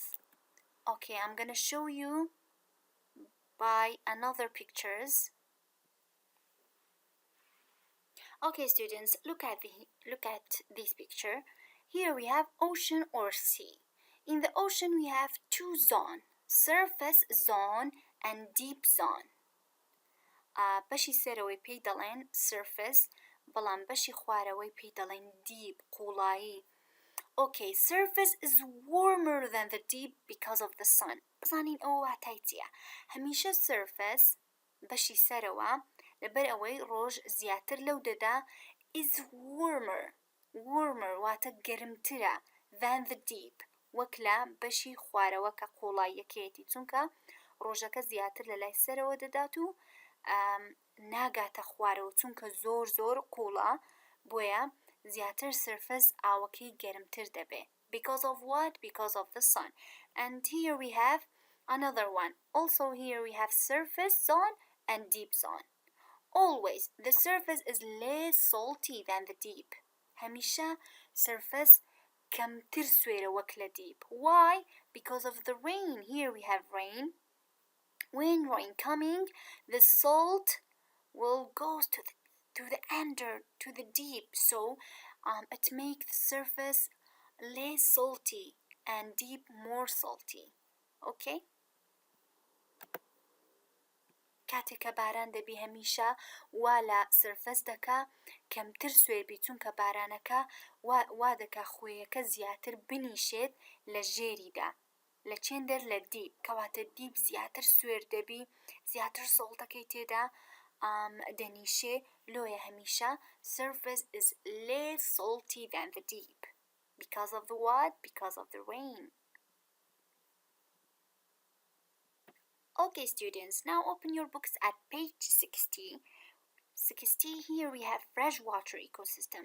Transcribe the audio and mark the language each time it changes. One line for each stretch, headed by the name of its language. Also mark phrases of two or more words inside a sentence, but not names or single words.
English: Okay, I'm gonna show you by another pictures. Okay, students, look at this picture. Here we have ocean or sea. In the ocean we have two zones, surface zone and deep zone.
Central Kurdish: بەشی سەرەوەی پێی دەڵێن surface، بەڵام بەشی خوارەوەی پێی دەڵێن deep، قوڵایی.
English: Okay, surface is warmer than the deep because of the sun.
Central Kurdish: بزانین ئەوە واتای چییە؟ هەمیشە surface بەشی سەرەوە لەبەر ئەوەی ڕۆژ زیاتر لەو دەدا
English: is warmer
Central Kurdish: واتە گەرمترە
English: than the deep،
Central Kurdish: وەک لە بەشی خوارەوە کە قوڵاییەکەیەتی، چونکە ڕۆژەکە زیاتر لە لای سەرەوە دەدات و ناگاتە خوارەوە، چونکە زۆر قوڵە، بۆیە زیاتر سرفس ئاوەکەی گەرمتر دەبێ.
English: Because of what? Because of the sun. And here we have another one. Also here we have surface zone and deep zone. Always the surface is less salty than the deep.
Central Kurdish: هەمیشە surface کەمتر سوێرە وەک لە deep. Why?
English: Because of the rain. Here we have rain. When rain coming, the salt will go to the under, to the deep, so it makes the surface less salty and deep more salty.
Central Kurdish: Okay? کاتێککە باران دەبی هەمیشە وا لە سرفەس دەکا کەمتر سوێر بی، چونکە بارانەکە وا دەکا خوێیەکە زیاتر بنیشێت لە ژێریدا، لە چێندەر لە دیپ، کەواتە دیپ زیاتر سوێر دەبی، زیاتر سۆڵتەکەی تێدا دەنیشێ، لۆیە هەمیشە
English: surface is less salty than the deep. Because of the what? Because of the rain. Okay, students, now open your books at page 60. 60, here we have freshwater ecosystem.